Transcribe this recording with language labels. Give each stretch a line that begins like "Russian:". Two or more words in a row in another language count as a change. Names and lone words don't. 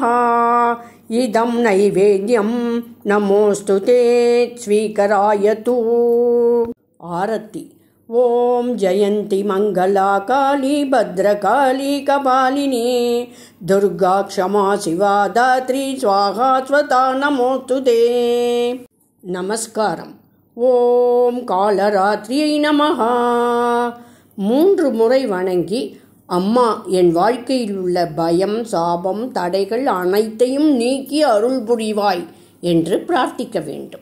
Sanskrit: इदं नैवेद्यं नमोस्तुते स्वीकरायतु. आरती. ओम जयंती मंगला काली भद्रकाली कपालिनी दुर्गा क्षमा शिवा दात्री स्वाहा स्वता नमोस्तुते.
Tamil: நமஸ்காரம்.
Sanskrit: ओम् कालरात्रियै नमः.
Tamil: 3 முறை வணங்கி அம்மா என் வாழ்க்கையில் உள்ள பயம், சாபம், தடைகள் அனைத்தையும் நீக்கி அருள் புரிவாய் என்று பிரார்த்திக்க வேண்டும்.